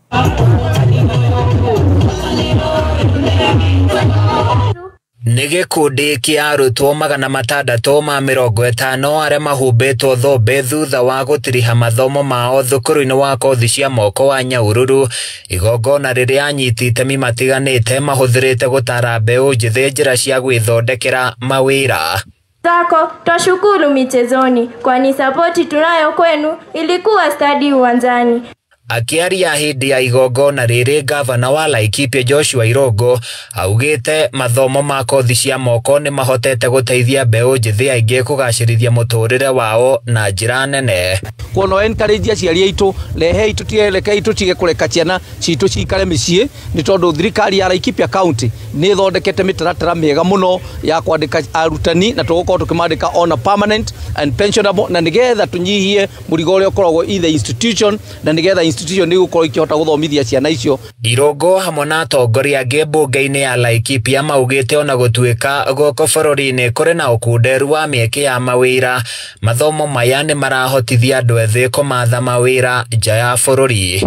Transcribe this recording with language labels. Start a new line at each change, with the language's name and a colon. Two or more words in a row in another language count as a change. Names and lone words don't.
Kikuyu: Nĩ gĩkundi kĩa arutwo 650 arĩa mahumbĩtwo thũmbĩ thutha wa gũtiriha mathomo mao thukuru-inĩ wa kothi cia moko wa Nyahururu. Igongona rĩrĩa anyiti itemi matiganĩte mahũthĩrĩte gũtara mbeũ njĩthĩ njĩra cia gwĩthondekera mawĩra.
Swahili: Tako twashukuru michezoni kwani sapoti tunayo kwenu ilikuwa stadi uwanjani.
Kikuyu: Akiaria hĩndĩ ya igongona rĩrĩ, gavana wa Laikipia Joshua Irongo augĩte mathomo ma kothi cia moko nĩ mahotete gũteithia mbeũ njĩthĩ aingĩ kũgacĩrithia mũtũrĩre wao na njĩra nene. Kuono encourage aciari aitũ rehe tũtieleke tũtige kũreka ciana citũ cikare mĩciĩ nĩ tondũ thirikari ya Laikipia County nĩ ĩthondekete mĩtaratara mĩega mũno ya kwandĩka arutani na tũgũkorwo tũkĩmandĩka
English: on a permanent and pensionable
Kikuyu: na nĩgetha tũnyihie mũrigo ũrĩa ũkoragwo
English: either institution
Kikuyu: na nĩgetha institution nĩ gũkorwo ikĩhota gũthomithia ciana icio. Irongo hamwe na atongoria angĩ mbunge-inĩ ya Laikipia maugĩte ona gũtuĩka gũkũ bũrũri-inĩ kũrĩ na ũkunderu wa mĩeke ya mawĩra, mathomo maya nĩ marahotithia andũ ethĩ kũmatha mawĩra nja ya bũrũri.